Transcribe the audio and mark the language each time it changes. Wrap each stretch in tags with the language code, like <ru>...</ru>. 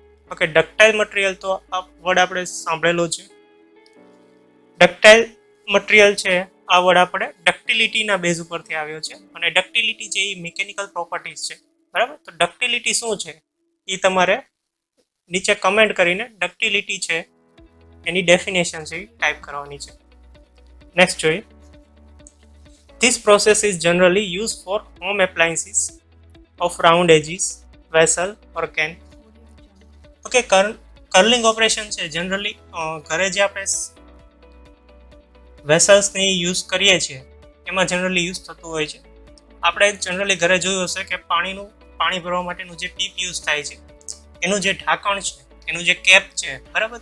<gu>Okay, ductile material તો આ word આપણે સાંભળેલો છે. ડક્ટાઇલ મટીરિયલ છે આ વર્ડ આપણે ડક્ટિલિટીના બેઝ ઉપરથી આવ્યો છે અને ડક્ટિલિટી જે એ મિકેનિકલ પ્રોપર્ટીઝ છે, બરાબર. તો ડક્ટિલિટી શું છે એ તમારે નીચે કમેન્ટ કરીને ડક્ટિલિટી છે એની ડેફિનેશન છે એ ટાઈપ કરવાની છે. નેક્સ્ટ જોઈએ.</gu> <en>This process is generally used for home appliances of round edges, vessel or can.</en> <gu>Okay, curling operation છે જનરલી ઘરે જે આપણે વેસલ્સને યુઝ કરીએ છીએ એમાં જનરલી યુઝ થતું હોય છે. આપણે જનરલી ઘરે જોયું હશે કે પાણી ભરવા માટેનું જે પીપ યુઝ થાય છે એનું જે ઢાંકણ છે, એનું જે કેપ છે, બરાબર.</gu>